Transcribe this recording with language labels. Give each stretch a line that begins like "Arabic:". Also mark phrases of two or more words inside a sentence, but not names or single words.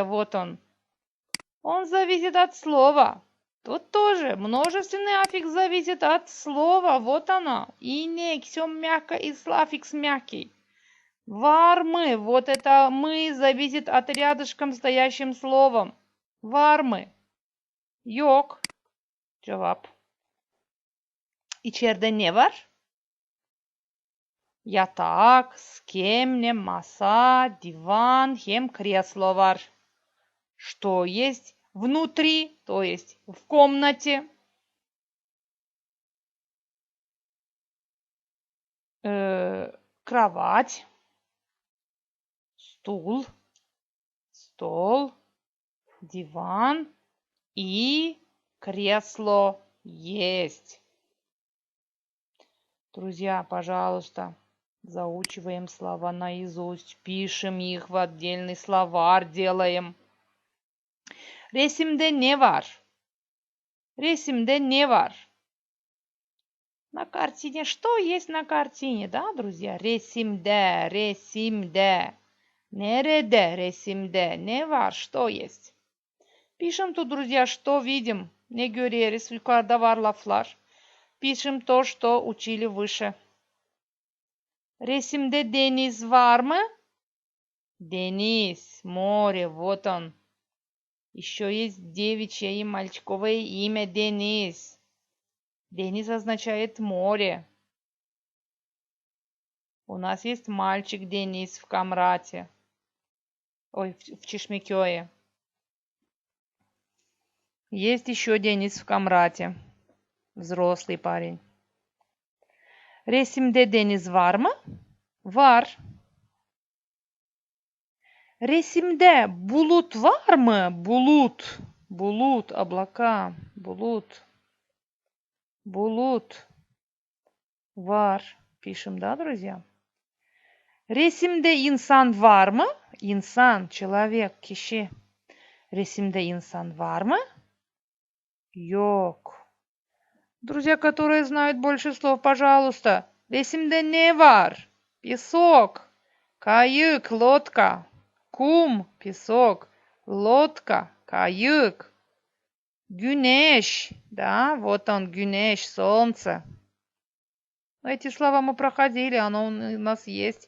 Russian: Вот он. Он зависит от слова. Тут тоже множественный аффикс зависит от слова. Вот оно. Инек, все мягко и аффикс мягкий. Вармы, вот это мы зависит от рядышком стоящим словом. Вармы.
Gagauz: Yok. Cevap. İçeride ne var? Yatak, скемня, masa, диван, hem кресло var.
Russian: Что есть внутри, то есть в комнате? Кровать, стул, стол, диван и кресло есть. Друзья, пожалуйста, заучиваем слова наизусть, пишем их в отдельный словарь, делаем.
Gagauz: Resimde ne var? Resimde ne var?
Russian: На картине. Что есть на картине, да, друзья?
Gagauz: Resimde, resimde. Nerede resimde? Ne var?
Russian: Что есть? Пишем тут, друзья, что видим.
Gagauz: Ne görüyoruz? Yukarıda var laflar.
Russian: Пишем то, что учили выше.
Gagauz: Resimde deniz var mı? Deniz,
Russian: море, вот он. Еще есть девичье и мальчиковое имя Денис. Денис означает море. У нас есть мальчик Денис в Камрате. Ой, в Чешмекёе. Есть еще Денис в Камрате. Взрослый парень.
Gagauz: Resimde deniz var mı? Var. Resimde bulut var mı? Bulut. Bulut, облака. Bulut. Bulut. Var.
Russian: Пишем, да, друзья?
Gagauz: Resimde insan var mı? Insan, человек, kişi. Resimde insan var mı? Yok.
Russian: Друзья, которые знают больше слов, пожалуйста.
Gagauz: Resimde ne var?
Russian: Песок. Каюк, лодка. Kum, песок. Лодка, каюк. Güneş, да, вот он, güneş, солнце. Эти слова мы проходили, оно у нас есть.